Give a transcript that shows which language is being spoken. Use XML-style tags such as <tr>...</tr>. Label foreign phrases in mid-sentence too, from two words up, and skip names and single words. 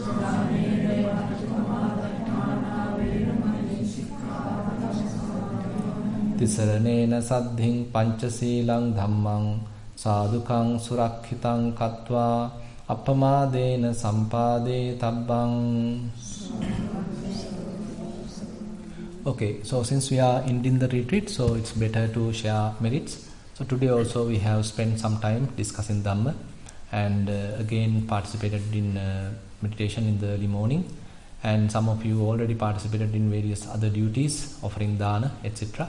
<pi>Tisaranena saddhiṃ pañcasīlaṃ dhammam sādhukaṃ surakkhitāṃ kattvā appamādena sampādē tabbam.</pi> <en>Okay, so since we are ending the retreat, so it's better to share merits. So today also we have spent some time discussing Dhamma and again participated in meditation in the early morning, and some of you already participated in various other duties, offering dana, etc.</en>